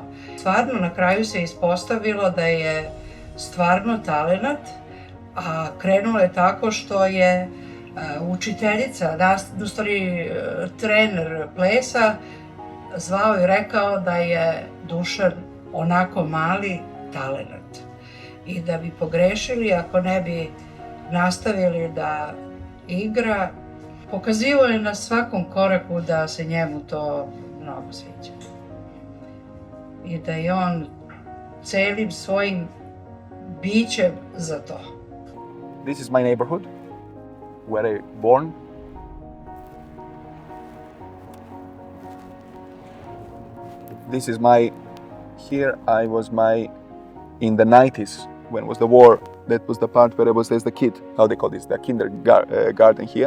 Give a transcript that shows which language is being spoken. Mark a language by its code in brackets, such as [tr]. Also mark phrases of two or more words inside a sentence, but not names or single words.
[sr] Stvarno na kraju se ispostavilo da je stvarno talenat, a krenulo je tako što je učiteljica, u stvari trener plesa, zvao i rekao da je Dušan onako mali talenat i da bi pogrešili ako ne bi nastavili da igra. Pokazivao je na svakom koraku da se njemu to mnogo sviđa i da je on celim svojim bićem za to. [en] This is my neighborhood where I born. This is here I was in the 90s, when was the war, that was the part where I was as the kid, how they call this, the kindergarten here.